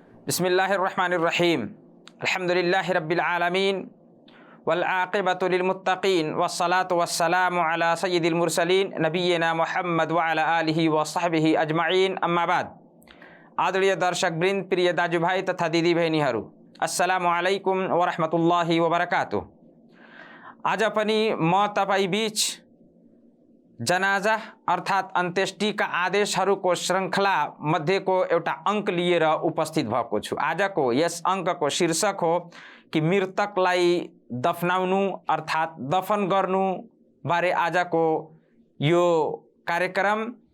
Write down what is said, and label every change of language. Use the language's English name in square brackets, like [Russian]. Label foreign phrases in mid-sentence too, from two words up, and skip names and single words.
[Arabic] بسم الله الرحمن الرحيم الحمد لله رب العالمين والعاقبة للمتقين والصلاة والسلام على سيد المرسلين نبينا محمد وعلى آله وصحبه أجمعين أما بعد. [Nepali] आदरणीय दर्शकवृन्द, प्रिय दाजुभाइ तथा दिदीबहिनीहरू, [Arabic] السلام عليكم ورحمة الله وبركاته. [Nepali] आज पनि म तपाईँ बीच जनाजा अर्थात् अन्त्येष्टिका आदेशहरूको श्रृङ्खला मध्येको एउटा अङ्क लिएर उपस्थित भएको छु। आजको यस अङ्कको शीर्षक हो कि मृतकलाई दफनाउनु अर्थात् दफन गर्नु बारे आजको यो कार्यक्रम।